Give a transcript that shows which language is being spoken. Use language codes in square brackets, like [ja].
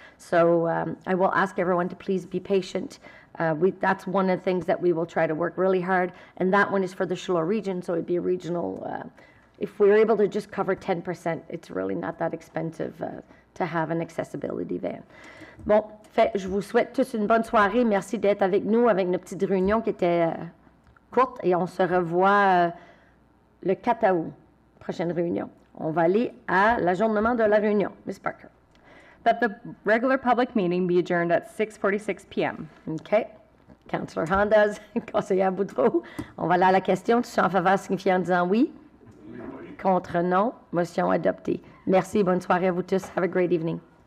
[en] So I will ask everyone to please be patient. That's one of the things that we will try to work really hard, and that one is for the Shillor region, so it'd be a regional, if we're able to just cover 10%, it's really not that expensive to have an accessibility van. [fr] Bon, je vous souhaite tous une bonne soirée. Merci d'être avec nous avec nos petites réunions qui étaient courtes, et on se revoit le 4 août, prochaine réunion. On va aller à l'ajournement de la réunion. [en] Ms. Parker. That the regular public meeting be adjourned at 6:46 p.m. OK. Councillor Hondas, conseillère Boudreau. [fr] On va aller à la question. Tous en faveur signifier en disant oui. Contre non. Motion adoptée. Merci. Bonne soirée à vous tous. [en] Have a great evening.